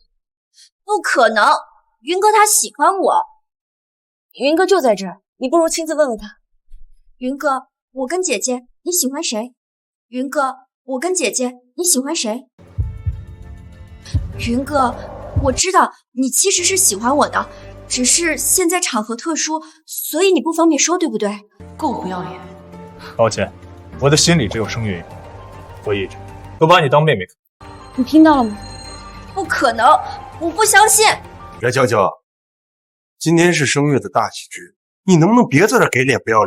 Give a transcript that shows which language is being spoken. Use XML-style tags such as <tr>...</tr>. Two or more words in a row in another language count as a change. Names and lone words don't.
<zh>不可能，雲哥他喜歡我。雲哥就在這兒，你不如親自問問他。雲哥，我跟姐姐，你喜歡誰？雲哥，我跟姐姐，你喜歡誰？雲哥，我知道你其實是喜歡我的，只是現在場合特殊，所以你不方便說，對不對？夠不要臉。抱歉，我的心裡只有聲月，我一直都把你當妹妹看。你聽到了嗎？不可能，我不相信。翟嬌嬌，今天是聲月的大喜日，你能不能別在這給臉不要臉？</zh>